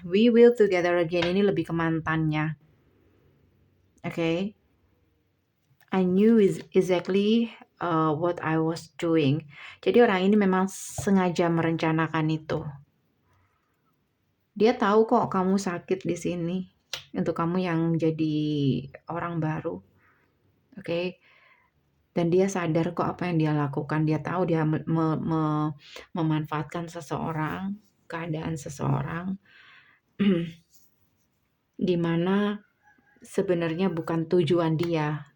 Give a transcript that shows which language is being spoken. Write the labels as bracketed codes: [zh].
[en] We will together again. [id] Ini lebih ke mantannya. Oke. [en] I knew exactly what I was doing. [id] Jadi orang ini memang sengaja merencanakan itu. Dia tahu kok kamu sakit di sini. Untuk kamu yang jadi orang baru. Oke. Dan dia sadar kok apa yang dia lakukan. Dia tahu dia memanfaatkan seseorang, keadaan seseorang, di mana sebenarnya bukan tujuan dia.